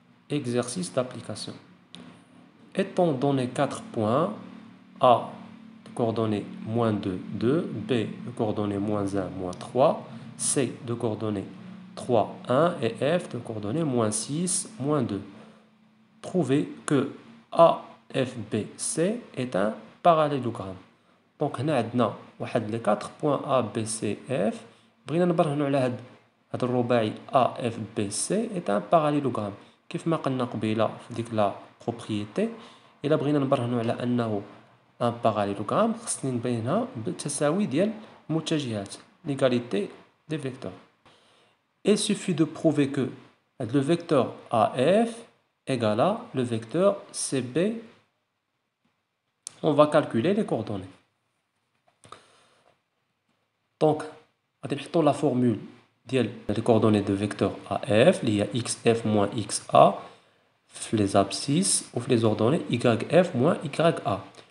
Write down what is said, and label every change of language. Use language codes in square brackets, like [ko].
[fr] Exercice d'application. Étant donné 4 points, A de coordonnées moins 2, 2, B de coordonnées moins 1, moins 3, C de coordonnées 3, 1 et F de coordonnées moins 6, moins 2. Trouvez que AFBC est un parallélogramme. [ar] Donc هنا عندنا واحد [fr] les 4 points A, B, C, F. [ar] بغينا نبرهنوا على هذا الرباعي AFBC [fr] est un parallélogramme. [ar] كيف ما قلنا قبيله في ديك لا بروبريتي إلا بغينا نبرهنوا على أنه [fr] un parallélogramme [ar] خصني نبينها بالتساوي ديال المتجهات [fr] l'égalité des vecteurs. Il suffit de prouver que le vecteur AF égale à le vecteur CB. On va calculer les coordonnées. Donc, on va la formule des coordonnées de vecteur AF, il y a XF moins XA, les abscisses ou les ordonnées YF moins YA.